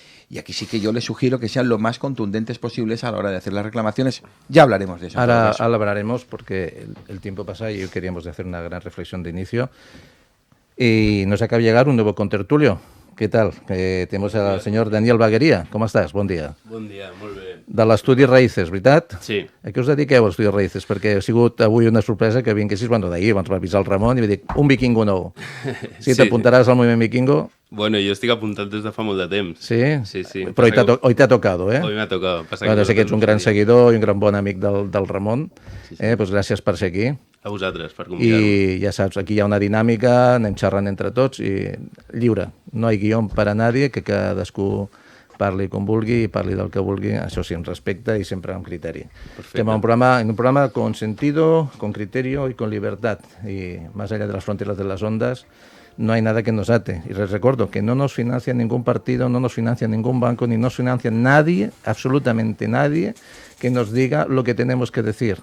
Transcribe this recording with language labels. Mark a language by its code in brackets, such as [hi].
[es] Y aquí sí que yo les sugiero que sean lo más contundentes posibles a la hora de hacer las reclamaciones. Ya hablaremos de eso. Ahora hablaremos porque el tiempo pasa y hoy queríamos hacer una gran reflexión de inicio. Y nos acaba de llegar un nuevo contertulio. [ca] Què tal? [es] Tenemos al [ca] senyor Daniel Bagueria. Com estàs? Bon dia. Bon dia, molt bé. De l'estudi Raíces, veritat? Sí. A què us dediqueu, l'estudi Raíces? Perquè ha sigut avui una sorpresa que vinguessis, bueno, d'ahir, abans va avisar el Ramon i va dir, un vikingo nou. Sí, t'apuntaràs al moviment vikingo? Bueno, jo estic apuntat des de fa molt de temps. Sí? Sí, sí. Però [es] hoy [ca] t'ha [es] tocado, [ca] eh? [es] Hoy [ca] m'ha [es] tocado. [ca] Bueno, sé que ets un gran seguidor i un gran bon amic del Ramon. Sí, sí. Pues gràcies per ser aquí. A vosaltres, per convidar-me. I ja saps, aquí hi ha una dinàmica, anem xerrant entre tots i lliure. No hi ha guió per a [es] nadie, [ca] que cadascú parli com vulgui i parli del que vulgui, això sí, amb respecte i sempre amb criteri. Perfecte. Estem [es] en un programa con sentido, con criterio y con libertad. Y más allá de las fronteras de las ondas, no hay nada que nos ate. Y les recuerdo que no nos financia ningún partido, no nos financia ningún banco, ni nos financia nadie, absolutamente nadie, que nos diga lo que tenemos que decir.